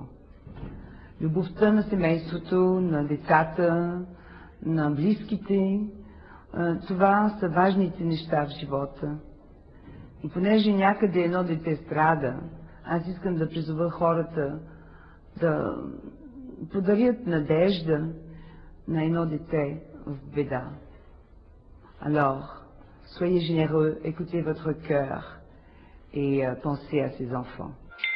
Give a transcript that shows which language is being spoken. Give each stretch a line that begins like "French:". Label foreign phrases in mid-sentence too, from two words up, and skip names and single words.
Bulgarian: Любовта на семейството, на децата, на близките, това са важните неща в живота. И понеже някъде едно дете страда, аз искам да призова хората да подарят надежда на едно дете в беда.
French: Alors, soyez généreux, écoutez votre cœur et pensez à ces enfants.